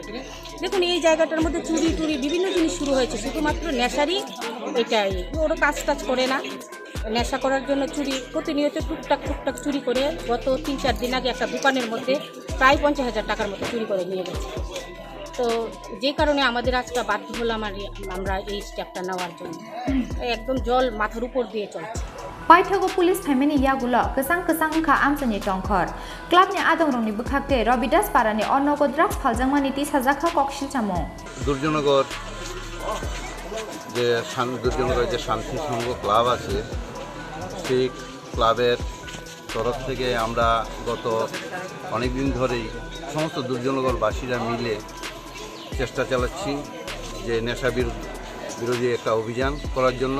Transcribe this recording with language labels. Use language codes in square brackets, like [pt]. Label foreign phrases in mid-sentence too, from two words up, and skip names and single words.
[bn] দেখুন এই জায়গাটার মধ্যে চুরি বিভিন্ন জিনিস শুরু হয়েছে, শুধুমাত্র নেশারই এটাই, ওরা কাজ করে না, নেশা করার জন্য চুরি প্রতিনিয়ত টুকটাক চুরি করে গত 3-4 দিন আগে একটা দোকানের মধ্যে প্রায় 50,000 টাকার মতো চুরি করে নিয়ে গেছে। তো যে কারণে আমাদের আজকে বাধ্য হলাম আমরা এই স্টেপটা নেওয়ার জন্য, একদম জল মাথার উপর দিয়ে চলছে। [trp] Paithago [en] police family [trp] yagulo kesang kha amsani tongkhor club ni adong rongni bukhakte Robidas parani onnogo drugs phaljangmani ti sajakha kokshil chamong [bn] দুর্জনগর যে শান্তি সংঘ ক্লাব আছে, সেই ক্লাবের তরফ থেকে আমরা গত অনেক দিন ধরেই সমস্ত দুর্জনগরবাসীরা মিলে চেষ্টা চালাচ্ছি যে নেশা বিরোধী একটা অভিযান করার জন্য।